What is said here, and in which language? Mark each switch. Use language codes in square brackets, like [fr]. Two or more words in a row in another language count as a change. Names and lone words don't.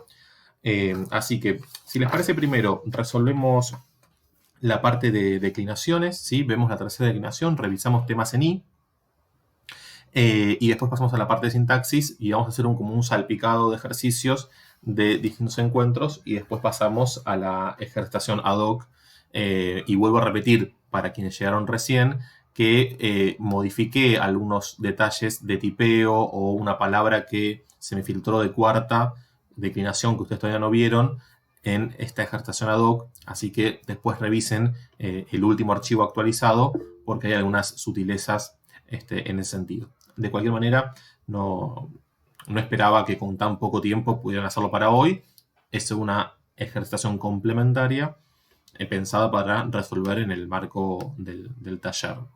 [es] Así que, si les parece, primero resolvemos la parte de declinaciones, ¿sí? Vemos la tercera declinación, revisamos temas en I, y después pasamos a la parte de sintaxis y vamos a hacer como un salpicado de ejercicios de distintos encuentros y después pasamos a la ejercitación [la] ad hoc. [es] Y vuelvo a repetir, para quienes llegaron recién, que modifiqué algunos detalles de tipeo o una palabra que se me filtró de cuarta declinación que ustedes todavía no vieron en esta ejercitación [la] ad hoc, [es] así que después revisen el último archivo actualizado porque hay algunas sutilezas en ese sentido. De cualquier manera, no esperaba que con tan poco tiempo pudieran hacerlo para hoy. Es una ejercitación complementaria pensada para resolver en el marco del taller.